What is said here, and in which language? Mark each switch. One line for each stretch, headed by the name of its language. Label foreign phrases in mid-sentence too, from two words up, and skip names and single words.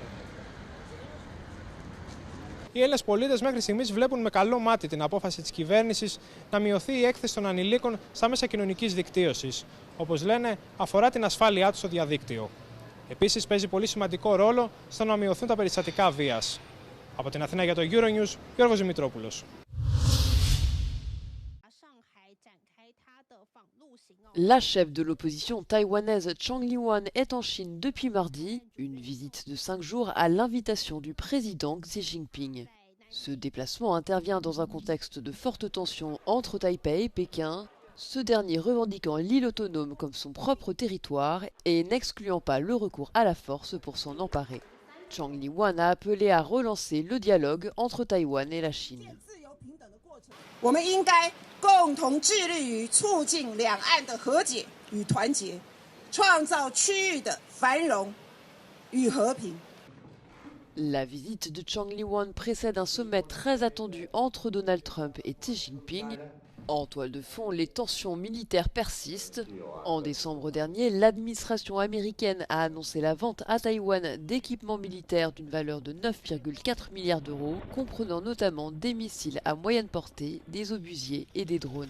Greek: Οι Έλληνες πολίτες μέχρι στιγμής βλέπουν με καλό μάτι την απόφαση της κυβέρνησης να μειωθεί η έκθεση των ανηλίκων στα μέσα κοινωνικής δικτύωσης. Όπως λένε, αφορά την ασφάλειά τους στο διαδίκτυο. Επίσης, παίζει πολύ σημαντικό ρόλο στο να μειωθούν τα περιστατικά βίας. Από την Αθήνα για το Euronews, Γιώργος Δημητρόπουλος.
French: La chef de l'opposition taïwanaise Chang Li-wan est en Chine depuis mardi, une visite de 5 jours à l'invitation du président Xi Jinping. Ce déplacement intervient dans un contexte de forte tension entre Taipei et Pékin, ce dernier revendiquant l'île autonome comme son propre territoire et n'excluant pas le recours à la force pour s'en emparer. Chang Li-wan a appelé à relancer le dialogue entre Taïwan et la Chine.
Chinese: 我们应该共同致力于促进两岸的和解与团结，创造区域的繁荣与和平。
French: La visite de Chang Li-wan précède un sommet très attendu entre Donald Trump et Xi Jinping. En toile de fond, les tensions militaires persistent. En décembre dernier, l'administration américaine a annoncé la vente à Taïwan d'équipements militaires d'une valeur de 9,4 milliards d'euros, comprenant notamment des missiles à moyenne portée, des obusiers et des drones.